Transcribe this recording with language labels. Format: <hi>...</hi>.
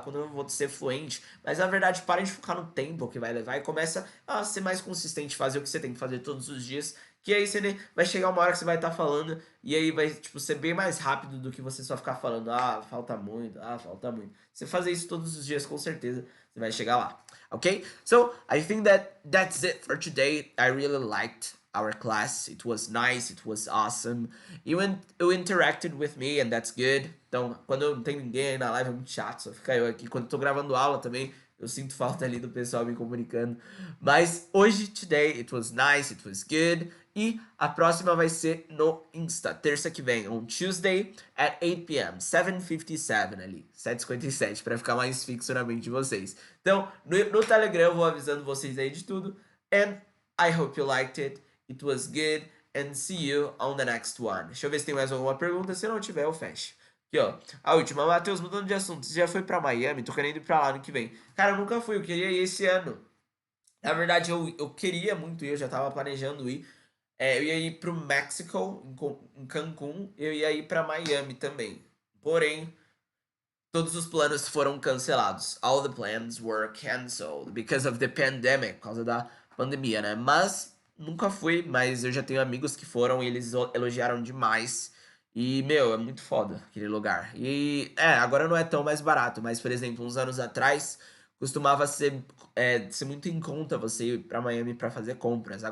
<pt>Quando eu vou ser fluente? Mas na verdade, para de focar no tempo que vai levar e começa a ser mais consistente, fazer o que você tem que fazer todos os dias. Que aí você vai chegar uma hora que você vai estar falando e aí vai, tipo, ser bem mais rápido do que você só ficar falando, falta muito, falta muito. Você fazer isso todos os dias, com certeza, você vai chegar lá.</pt> <en>Okay? So, I think that's it for today. I really liked our class. It was nice, it was awesome. You interacted with me and that's good.</en> <pt>Então, quando eu não tenho ninguém aí na live é muito chato, só fica eu aqui. Quando eu tô gravando aula também, eu sinto falta ali do pessoal me comunicando. Mas hoje,</pt> <en>today, it was nice, it was good.</en> <pt>E a próxima vai ser no Insta, terça que vem,</pt> <en>on Tuesday at 8 p.m.</en> <pt>7:57 ali, 7:57, para ficar mais fixo na mente de vocês. Então, no Telegram eu vou avisando vocês aí de tudo.</pt> <en>And I hope you liked it. It was good. And see you on the next one.</en> <pt>Deixa eu ver se tem mais alguma pergunta. Se não tiver, eu fecho. Aqui, ó. A última. Matheus, mudando de assunto. Você já foi pra Miami? Tô querendo ir pra lá no que vem. Cara, eu nunca fui. Eu queria ir esse ano. Na verdade, eu queria muito ir. Eu já tava planejando ir. Eu ia ir pro México, em Cancún. Eu ia ir pra Miami também. Porém, todos os planos foram cancelados.</pt> <en>All the plans were canceled because of the pandemic.</en> <pt>Por causa da pandemia, né? Mas nunca fui, mas eu já tenho amigos que foram e eles elogiaram demais. E, é muito foda aquele lugar. E, agora não é tão mais barato, mas, por exemplo, uns anos atrás, costumava ser muito em conta você ir pra Miami pra fazer compras.</pt>